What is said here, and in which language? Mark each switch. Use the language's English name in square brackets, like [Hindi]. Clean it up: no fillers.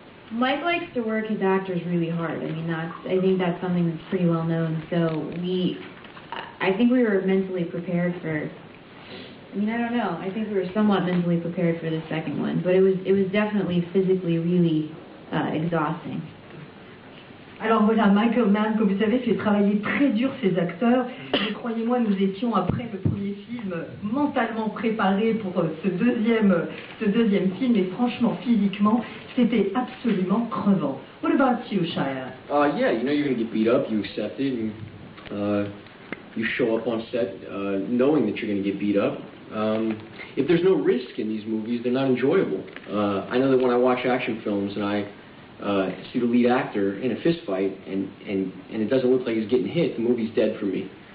[English] Mike likes to work his actors really hard. I mean, I think that's something that's pretty well known. So I think we were mentally prepared for, I mean, I don't know. I think we were somewhat mentally prepared for the second one, but it was definitely physically really exhausting. [French] Alors voilà, Michael Mann, comme vous savez, fait travailler très dur ses acteurs. Et croyez-moi, nous étions, après le premier film, mentalement préparés pour ce deuxième film. Et franchement, physiquement, c'était absolument crevant. [English] What about you, Shia? Yeah, you know you're going to get beat up, you accept it, and you show up on set knowing that you're going to get beat up. If there's no risk in these movies, they're not enjoyable. I know that when I watch action films and I see the lead actor in a fist fight and it doesn't look like he's getting hit, the movie's dead for me.